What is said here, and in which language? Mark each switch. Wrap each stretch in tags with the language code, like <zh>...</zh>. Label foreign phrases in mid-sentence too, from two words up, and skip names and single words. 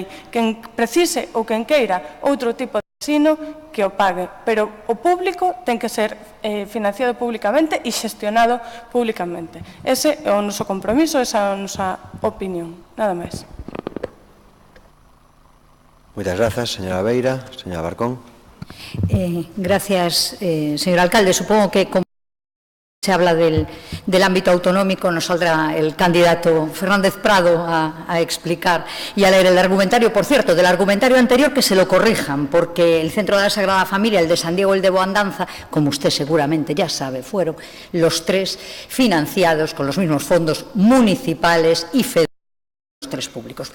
<gl>Quen precise ou quen queira outro tipo de ensino que o pague, pero o público ten que ser financiado públicamente e xestionado públicamente. Ese é o noso compromiso, esa é a nosa opinión. Nada máis. Moitas grazas, señora Beira. Señora Barcón.</gl> <es>Gracias, señor alcalde. Supongo que como se habla del ámbito autonómico, nos saldrá el candidato Fernández Prado a explicar y a leer el argumentario. Por cierto, del argumentario anterior que se lo corrijan, porque el Centro de la Sagrada Familia, el de San Diego, el de Boandanza, como usted seguramente ya sabe, fueron los tres financiados con los mismos fondos municipales y federales, los tres públicos.</es>